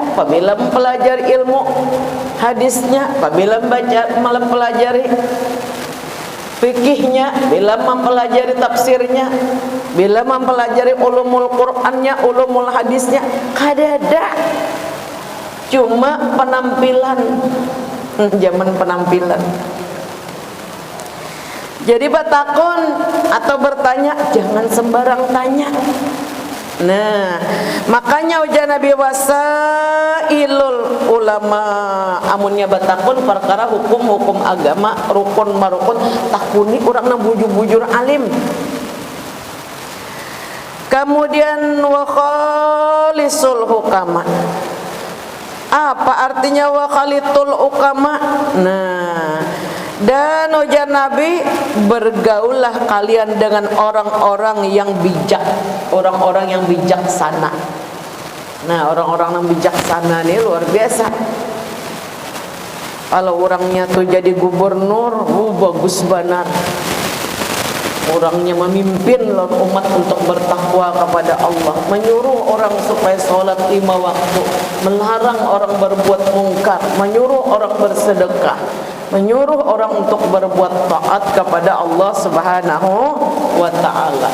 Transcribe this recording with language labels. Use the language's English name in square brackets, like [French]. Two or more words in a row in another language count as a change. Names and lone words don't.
[Indonesian] Apabila mempelajari ilmu hadisnya, apabila mempelajari fikihnya, bila mempelajari tafsirnya, bila mempelajari ulumul Qur'annya, ulumul hadisnya, [Banjar] kada ada. [Indonesian] Cuma penampilan, zaman penampilan. Jadi batakon atau bertanya, jangan sembarang tanya. [Banjar] Nah, makanya ujar Nabi [Arabic] وسائل العلماء, [Banjar] amunnya batakun perkara hukum-hukum agama, rukun marukun, takuni orang na bujur-bujur alim. [Arabic] Kemudian وخالطوا الحكماء. [Indonesian] Apa artinya [Arabic] وخالطوا الحكماء? [Banjar] Nah, dan ujar Nabi, [Indonesian] bergaullah kalian dengan orang-orang yang bijak, orang-orang yang bijaksana. Nah, orang-orang yang bijaksana ini luar biasa. Kalau orangnya tuh jadi gubernur, bagus benar. Orangnya memimpin umat untuk bertakwa kepada Allah, menyuruh orang supaya sholat 5 waktu, melarang orang berbuat mungkar, menyuruh orang bersedekah, menyuruh orang untuk berbuat taat kepada Allah [Arabic] سبحانه وتعالى.